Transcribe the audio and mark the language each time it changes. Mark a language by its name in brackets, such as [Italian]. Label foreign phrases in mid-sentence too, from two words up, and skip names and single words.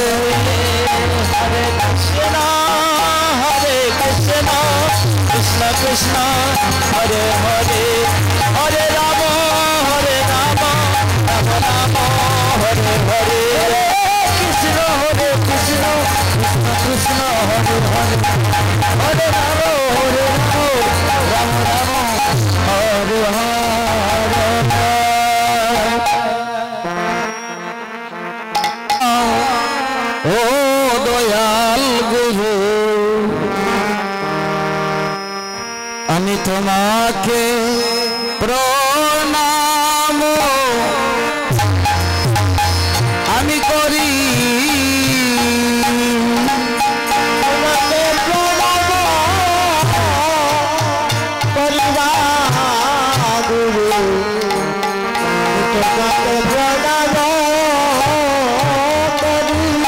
[Sanskrit] हरे कृष्ण कृष्ण कृष्ण हरे हरे हरे राम राम राम हरे हरे कृष्ण कृष्ण कृष्ण हरे हरे हरे राम राम राम हरे [Bangla] ও দয়াল গুরু আমি তোমাকে প্রণাম আমি করি তোমাকে প্রণাম করিবা গুরু তোমাকে প্রণাম করি